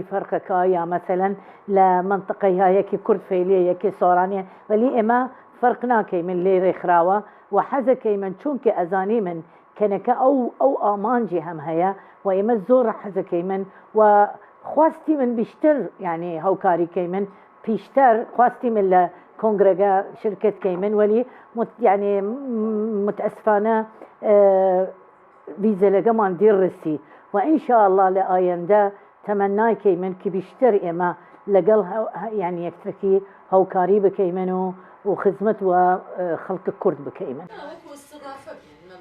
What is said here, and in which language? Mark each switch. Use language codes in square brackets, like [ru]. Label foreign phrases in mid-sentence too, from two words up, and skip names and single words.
[ckb] فەرقەکە یا مەسەلەن لە منطقەی یەکی کورد فعلیە یەکی سۆرانیە وەلی ئێمە فەرق ناکەیمن لێ ڕێکخراوە و حەزەکەیمن چونکە ئەزانی من کەنەکە ئەو ئامانجی هەم هەیە و ئێمە زۆر حەزەکەیمن و خواستی من بیشتر یعنی هاوکاریکەی من پیشتر خواستی من لە کۆنگرەکە شرکتکەی من وەلی یعنی متأسفانە ویزە لەگەمان دیڕسی و ئینشاءالله لە ئایندە تەمەناکەی من کە بیشتر ئێمە لەگەڵ یعنی یەکترکی هاوکاری بکەی من و خزمەت و خەڵکی کورد بکەی من.